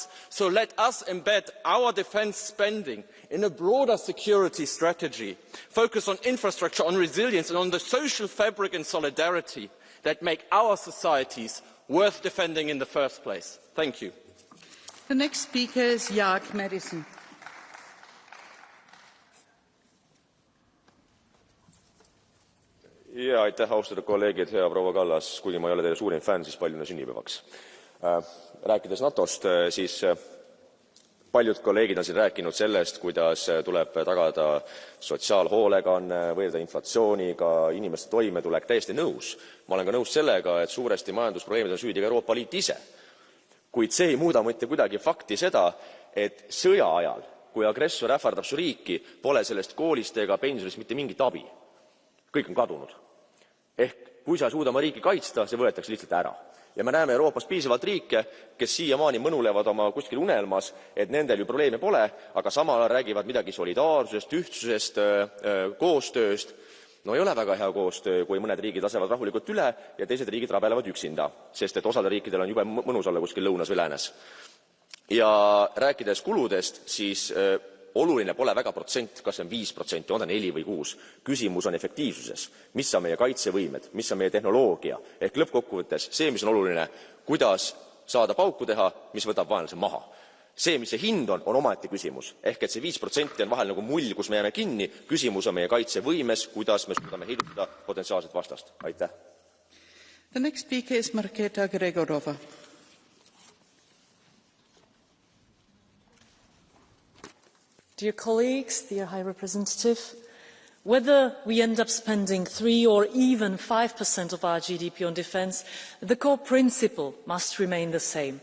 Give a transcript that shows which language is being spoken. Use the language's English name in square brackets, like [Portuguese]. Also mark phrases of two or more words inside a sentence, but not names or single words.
[English] So let us embed our defense spending in a broader security strategy, focus on infrastructure, on resilience and on the social fabric and solidarity that make our societies worth defending in the first place. Thank you. The next speaker is Jaak Madison. [Estonian] Ja aitäh, austatud kolleegid, hea proua Kallas, kuigi ma ei ole teie suurim fänn, siis palju sünnipäevaks. Rääkides NATOst, siis paljud kolleegid on siin rääkinud sellest, kuidas tuleb tagada sotsiaalhoolekanne, võidelda inflatsiooniga, inimeste toimetulek, täiesti nõus. Ma olen ka nõus sellega, et suuresti majandusprobleemid on süüdi ka Euroopa Liit ise. Kuid see ei muuda mitte kuidagi fakti seda, et sõja ajal, kui agressor ähvardab su riiki, pole sellest koolist ega pensionist mitte mingit abi. Kõik on kadunud. Ehk kui sa ei suuda oma riiki kaitsta, see võetakse lihtsalt ära. Ja me näeme Euroopas piisavalt riike, kes siiamaani mõnulevad oma kuskil unelmas, et nendel ju probleeme pole, aga samal ajal räägivad midagi solidaarsusest, ühtsusest, koostööst. No ei ole väga hea koostöö, kui mõned riigid lasevad rahulikult üle ja teised riigid rabelevad üksinda, sest et osadel riikidel on jube mõnus olla kuskil lõunas või läänes. Ja rääkides kuludest, siis oluline pole väga protsent, kas see on 5%, on ta 4 või 6. Küsimus on efektiivsuses. Mis on meie kaitsevõimed, mis on meie tehnoloogia. Ehk lõppkokkuvõttes see, mis on oluline, kuidas saada pauku teha, mis võtab vaenlase maha. See, mis see hind on omaette küsimus. Ehk et see 5% on vahel nagu mull, kus me jääme kinni. Küsimus on meie kaitsevõimes, kuidas me suudame heidutada potentsiaalset vastast. Aitäh. [English] The next speaker is Marketa Gregorova. Dear colleagues, dear High Representative, whether we end up spending 3 or even 5% of our GDP on defence, the core principle must remain the same.